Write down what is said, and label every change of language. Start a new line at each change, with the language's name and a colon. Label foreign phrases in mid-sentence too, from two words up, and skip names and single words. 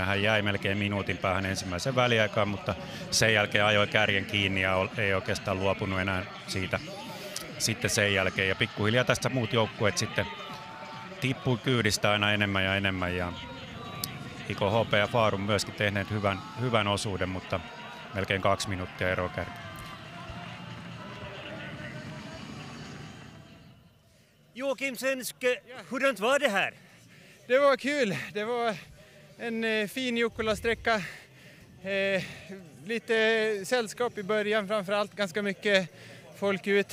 Finnish: Hän jäi melkein minuutin päähän ensimmäisen väliaikaan, mutta sen jälkeen ajoi kärjen kiinni ja ei oikeastaan luopunut enää siitä sitten sen jälkeen. Ja pikkuhiljaa tästä muut joukkueet sitten tippui kyydistä aina enemmän ja enemmän. Ja Iko HP ja Farum myöskin tehneet hyvän osuuden, mutta melkein 2 minuuttia eroa kärkeen.
Swedish: Joakim Svensk, hurdant var det här? Det var kul. Det var en fin Jukkola-sträcka. Lite sällskap i början, framförallt ganska mycket folk ut.